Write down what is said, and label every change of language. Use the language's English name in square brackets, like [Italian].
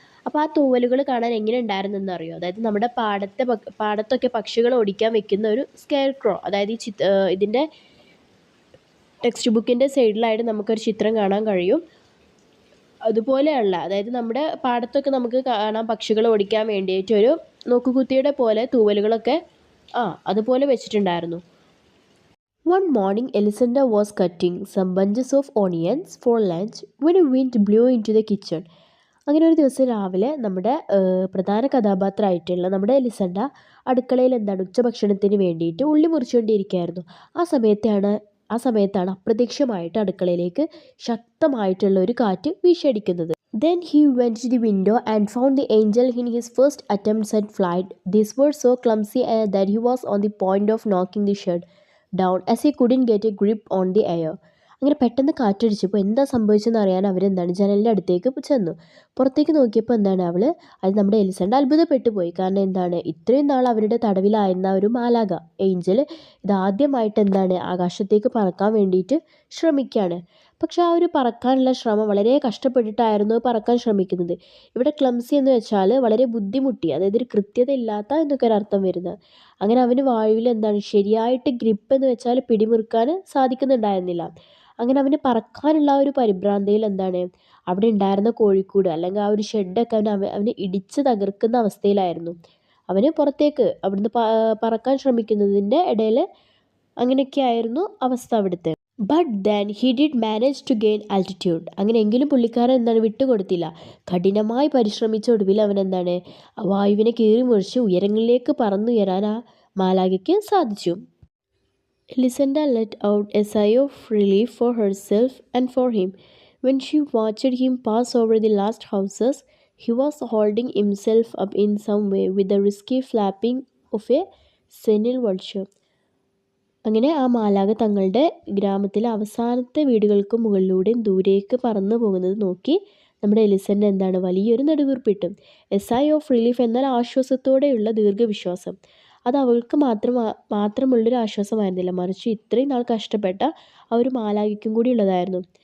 [Malayalam] അപ്പോൾ ആ തൂവലുകൾ കാണാൻ എങ്ങനെ ഉണ്ടായിരുന്നെന്ന് അറിയോ? അതായത് നമ്മുടെ പാടത്തൊക്കെ പക്ഷികൾ ഓടിക്കാൻ വെക്കുന്ന ഒരു സ്കെയർ ക്രോ, അതായത് ഇതിൻ്റെ ടെക്സ്റ്റ് ബുക്കിൻ്റെ സൈഡിലായിട്ട് നമുക്കൊരു ചിത്രം കാണാൻ കഴിയും. അതുപോലെയുള്ള, അതായത് നമ്മുടെ പാടത്തൊക്കെ നമുക്ക് കാണാം പക്ഷികൾ ഓടിക്കാൻ വേണ്ടിയിട്ട് ഒരു നോക്കുകുത്തിയുടെ പോലെ തൂവലുകളൊക്കെ അതുപോലെ വെച്ചിട്ടുണ്ടായിരുന്നു. [English] One morning, Elisenda was cutting some bunches of onions for lunch when a wind blew into the kitchen. [Malayalam] അങ്ങനെ ഒരു ദിവസം രാവിലെ നമ്മുടെ പ്രധാന കഥാപാത്രമായിട്ടുള്ള നമ്മുടെ എലിസണ്ട അടുക്കളയിൽ എന്താണ് ഉച്ചഭക്ഷണത്തിന് വേണ്ടിയിട്ട് ഉള്ളി മുറിച്ചുകൊണ്ടിരിക്കുകയായിരുന്നു. ആ സമയത്താണ് അപ്രത്യക്ഷമായിട്ട് അടുക്കളയിലേക്ക് ശക്തമായിട്ടുള്ള ഒരു കാറ്റ് വീശിയടിക്കുന്നത്. [English] Then he went to the window and found the angel in his first attempts at flight. These were so clumsy that he was on the point of knocking the shed down as he couldn't get a grip on the air. [Malayalam] അങ്ങനെ പെട്ടെന്ന് കാറ്റടിച്ചപ്പോൾ എന്താ സംഭവിച്ചതെന്ന് അറിയാൻ അവരെന്താണ് ജനലിൻ്റെ അടുത്തേക്ക് ചെന്നു. പുറത്തേക്ക് നോക്കിയപ്പോൾ എന്താണ് അത് നമ്മുടെ എലിസണ്ട അത്ഭുതപ്പെട്ടു പോയി. കാരണം എന്താണ് ഇത്രയും നാൾ അവരുടെ തടവിലായിരുന്ന ഒരു മാലാഖ ഏഞ്ചൽ ഇതാദ്യമായിട്ട് എന്താണ് ആകാശത്തേക്ക് പറക്കാൻ വേണ്ടിയിട്ട് ശ്രമിക്കുകയാണ്. പക്ഷെ ആ ഒരു പറക്കാനുള്ള ശ്രമം വളരെ കഷ്ടപ്പെട്ടിട്ടായിരുന്നു പറക്കാൻ ശ്രമിക്കുന്നത്. ഇവിടെ ക്ലംസി എന്ന് വെച്ചാൽ വളരെ ബുദ്ധിമുട്ടി, അതായത് ഒരു കൃത്യത ഇല്ലാത്ത എന്നൊക്കെ ഒരർത്ഥം വരുന്നത്. അങ്ങനെ അവന് വായുവിൽ എന്താണ് ശരിയായിട്ട് ഗ്രിപ്പ് എന്ന് വെച്ചാൽ പിടിമുറുക്കാൻ സാധിക്കുന്നുണ്ടായിരുന്നില്ല. അങ്ങനെ അവന് പറക്കാനുള്ള ഒരു പരിഭ്രാന്തിയിൽ എന്താണ് അവിടെ ഉണ്ടായിരുന്ന കോഴിക്കൂട് അല്ലെങ്കിൽ ആ ഒരു ഷെഡൊക്കെ അവന് ഇടിച്ച് തകർക്കുന്ന അവസ്ഥയിലായിരുന്നു. അവന് പുറത്തേക്ക് അവിടുന്ന് പറക്കാൻ ശ്രമിക്കുന്നതിൻ്റെ ഇടയിൽ അങ്ങനെയൊക്കെയായിരുന്നു അവസ്ഥ അവിടുത്തെ. [English] But then he did manage to gain altitude. [Malayalam] അങ്ങനെയെങ്കിലും പുള്ളിക്കാരൻ എന്താണ് വിട്ടുകൊടുത്തില്ല. കഠിനമായി പരിശ്രമിച്ച ഒടുവിൽ അവൻ എന്താണ് വായുവിനെ കീറി മുറിച്ച് ഉയരങ്ങളിലേക്ക് പറന്നുയരാൻ ആ മാലാഖയ്ക്ക് സാധിച്ചു. [English] Elisenda let out a sigh of relief for herself and for him. When she watched him pass over the last houses, he was holding himself up in some way with the risky flapping of a senile vulture. [Malayalam] അങ്ങനെ ആ മാലാഖ തങ്ങളുടെ ഗ്രാമത്തിലെ അവസാനത്തെ വീടുകൾക്ക് മുകളിലൂടെയും ദൂരേക്ക് പറന്നു പോകുന്നത് നോക്കി നമ്മുടെ എലിസൻ്റെ എന്താണ് വലിയൊരു നെടുവീർപ്പിട്ടു. [English] a sigh of relief [Malayalam] എന്നാൽ ആശ്വാസത്തോടെയുള്ള ദീർഘവിശ്വാസം. അത് അവൾക്ക് മാത്രമുള്ളൊരു ആശ്വാസമായിരുന്നില്ല, മറിച്ച് ഇത്രയും നാൾ കഷ്ടപ്പെട്ട ആ ഒരു മാലാഖയ്ക്കും കൂടി ഉള്ളതായിരുന്നു.